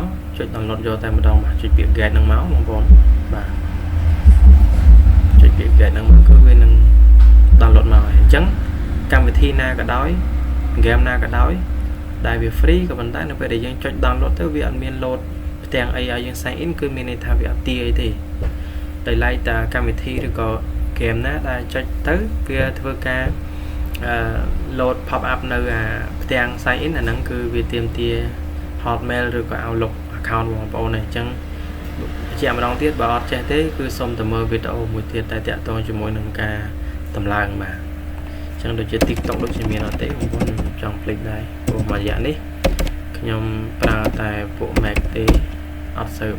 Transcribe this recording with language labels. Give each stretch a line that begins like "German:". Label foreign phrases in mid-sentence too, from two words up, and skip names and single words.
Khmer: ចុច download យកតែម្ដងបាទចុចពាក្យ get ហ្នឹងមកបងប្អូនបាទចុចពាក្យ get ហ្នឹងមកគឺវានឹង download មកហើយអញ្ចឹងកម្មវិធីណាក៏ដោយ game ណាក៏ដោយដែលវា free ក៏ប៉ុន្តែនៅពេលដែលយើងចុច download ទៅវាអត់មាន load ផ្ទាំងអីឲ្យយើង
English: sign in
Khmer: គឺមានន័យថាវាអត់ទាអីទេដោយឡែកតាកម្មវិធីឬក៏ game ណាដែលចុចទៅវាធ្វើការ
English: load pop up
Khmer: នៅផ្ទាំង
English: sign in
Khmer: អាហ្នឹងគឺវាទាមទារ Hotmail ឬក៏ Outlook account បងប្អូនហ្នឹងអញ្ចឹងជាម្ដងទៀតបើអត់ចេះទេគឺសូមទៅមើលវីដេអូមួយទៀតតែតាក់ទងជាមួយនឹងការតម្លើងបាទអញ្ចឹងដូចជា TikTok ដូចជាមានអត់ទេបងប្អូនចង់ភ្លេចដែរព្រោះមួយរយៈនេះខ្ញុំប្រើតែពួក Mac ទេអត់សូវ